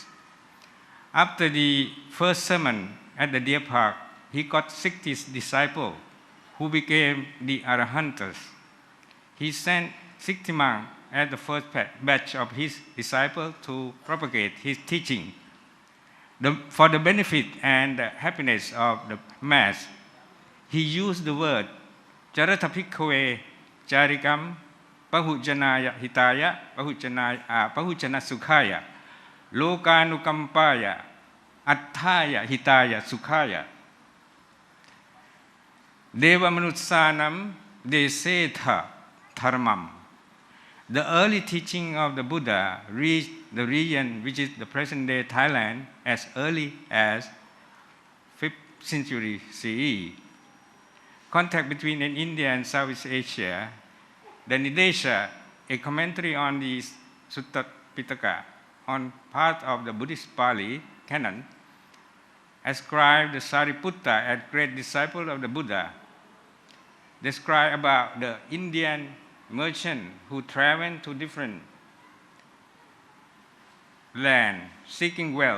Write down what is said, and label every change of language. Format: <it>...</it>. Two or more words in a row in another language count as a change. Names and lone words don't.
<en>After the first sermon at the Deer Park, he got 60 disciples who became the Arahantas. He sent 60 monks as the first batch of his disciples to propagate his teaching. For the benefit and the happiness of the mass, he used the word</en> <pi>Charata Bhikkhave Charikam Pahujanaya Hitaya Pahujana Sukhaya Lokanukampaya Attaya Hitaya Sukhaya Deva Manutsanam Desetha Dharmam.</pi> <en>The early teaching of the Buddha reached the region which is the present-day Thailand as early as 5th century CE. Contact between India and Southeast Asia, the Nidesha, a commentary on the Sutta Pitaka on part of the Buddhist Pali canon, ascribed the Sariputta as great disciple of the Buddha, described about the Indian merchant who traveled to different land seeking wealth.</en>